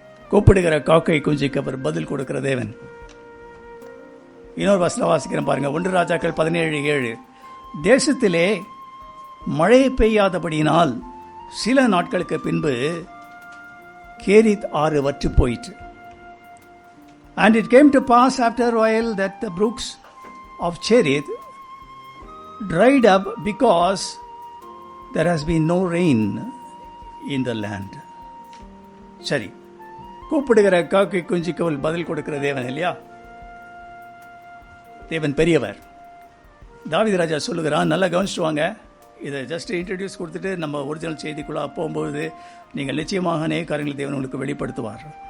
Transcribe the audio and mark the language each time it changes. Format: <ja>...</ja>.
<ta>கூப்பிடுகிற காக்கை குஞ்சுக்கு அவர் பதில் கொடுக்கிற தேவன். இன்னொரு வசனம் வாசிக்கிறேன் பாருங்க. 1 ராஜாக்கள் 17:7. தேசத்திலே மழை பெய்யாதபடியினால் சில நாட்களுக்கு பின்பு கேரித் ஆறு வற்றி போயிற்று.</ta> <en>And it came to pass after a while that the brooks of Cherith dried up because there has been no rain in the land.</en> <ta>சரி, கூப்பிடுகிற காக்கை குஞ்சுக்கு பதில் கொடுக்கிற தேவன் இல்லையா? தேவன் பெரியவர். தாவீது ராஜா சொல்லுகிறான், நல்லா கவனிச்சுட்டு வாங்க. இதை ஜஸ்ட் இன்ட்ரடியூஸ் கொடுத்துட்டு நம்ம ஒரிஜினல் செய்திக்குள்ளே போகும்போது நீங்கள் நிச்சயமாக அநேக காரியங்களை தேவன் உங்களுக்கு வெளிப்படுத்துவார்.</ta>